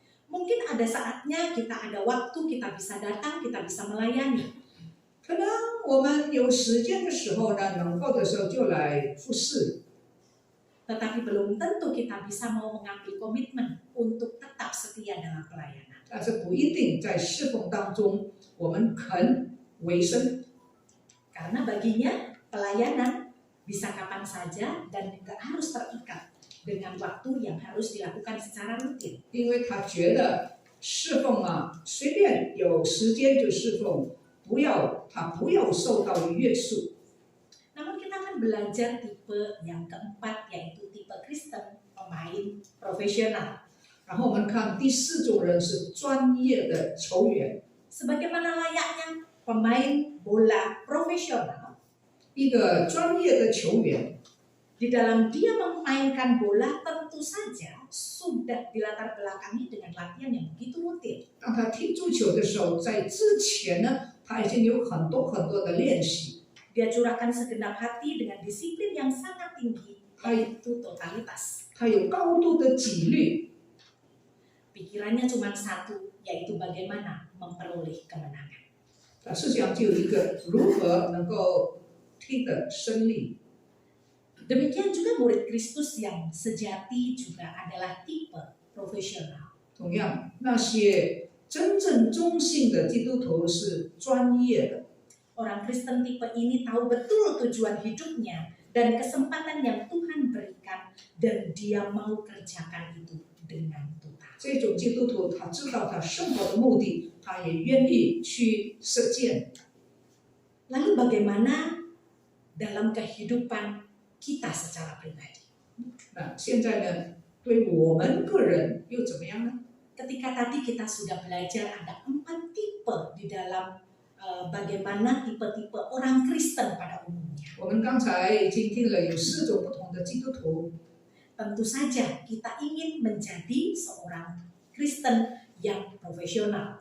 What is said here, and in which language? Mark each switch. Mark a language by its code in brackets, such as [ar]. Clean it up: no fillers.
[id] Mungkin ada saatnya kita ada waktu, kita bisa datang, kita bisa melayani. [zh] 可能我们有时间的时候呢，能够的时候就来服侍。 [id] Tetapi belum tentu kita bisa mau mengambil komitmen untuk tetap setia dalam pelayanan. [zh] 但是不一定在侍奉当中，我们肯委身， [id] Karena baginya pelayanan bisa kapan saja dan tidak harus terikat dengan waktu yang harus dilakukan secara rutin. [zh] 因为他觉得侍奉啊，随便有时间就侍奉，不要受到约束。 [id] Namun kita akan belajar tipe yang keempat, yaitu tipe Kristen, pemain profesional. [zh] 然后我们看第四种人是专业的球员， [id] Sebagaimana layaknya pemain bola profesional, [zh] 一个专业的球员， [id] di dalam dia memainkan bola tentu saja sudah dilatar belakangi dengan latihan yang begitu rutin. [zh] 当他踢足球的时候，在之前呢，他已经有很多的练习。 [id] Dia curahkan segenap hati dengan disiplin yang sangat tinggi, yaitu totalitas. [zh] 他有高度的纪律， [id] Pikirannya cuma satu, yaitu bagaimana memperoleh kemenangan. [zh] 他思想就有一个如何能够踢得胜利。 [id] Demikian juga murid Kristus yang sejati juga adalah tipe profesional. [zh] 同样，那些真正忠信的基督徒是专业的。 [id] Orang Kristen tipe ini tahu betul tujuan hidupnya dan kesempatan yang Tuhan berikan, dan dia mau kerjakan itu dengan total. [zh] 这种基督徒，他知道他生活的目的，他也愿意去实践。 [id] Lalu bagaimana dalam kehidupan kita secara pribadi? [zh] 那现在呢，对我们个人又怎么样呢？ [id] Ketika tadi kita sudah belajar ada 4 tipe di dalam bagaimana tipe-tipe orang Kristen pada umumnya. [zh] 我们刚才已经听了有4种不同的基督徒， [id] Tentu saja kita ingin menjadi seorang Kristen yang profesional.